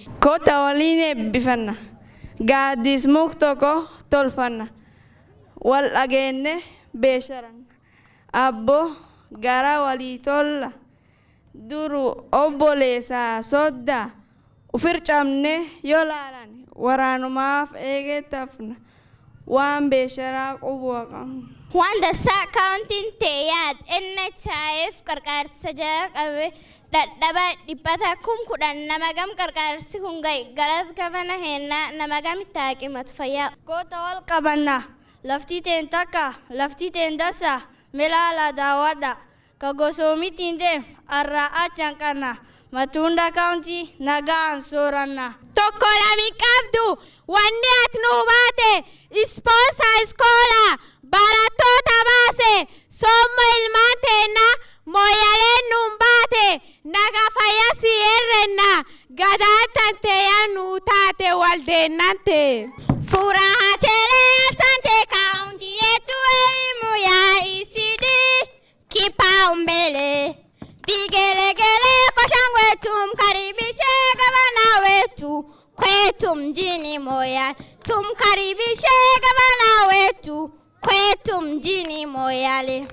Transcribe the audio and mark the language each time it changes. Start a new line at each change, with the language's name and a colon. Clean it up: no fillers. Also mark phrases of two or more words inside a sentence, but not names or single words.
Oromo: Kota waliin eebbifanna gaaddis muk tokko tolfanna wal dhageenne beesharanna abbo gara walii tolla. Duru obboleessaa sodda ufircamne yoo laalan waraanumaaf eegettafna waan beesharaa qubuu qabna. Wanda sub-county teeyaad NHIF qarqaarsa jala qabe dadhaba dhibbata 10,000 nama gam qarqaarsi kun gahe galas gavana hennaa nama gam itti haqimatu fayyaa. Goota wal qabanna laftii teen takka laftii teen dasa milaala daawwadha. Kagosoomitiin deem arraa achaan qarna Matunda County nagaan sooranna. Tokko lami qabdu wanni ati nuu baate ispoonsaa iskoolaa barattoota baase soomma ilmaan teenna Moyaleen nuun baate naga fayyasi herrenna gadaatan teeyyan nuu taate waldeennante.
Swahili: Furaatelee sante kaunti yetu elimu ya Ecd kipaumbele vigelegele kwa shangwe tumkaribishe gavana wetu kwetu mjini Moyale. Tumkaribishe gavana wetu kwetu mjini Moyale.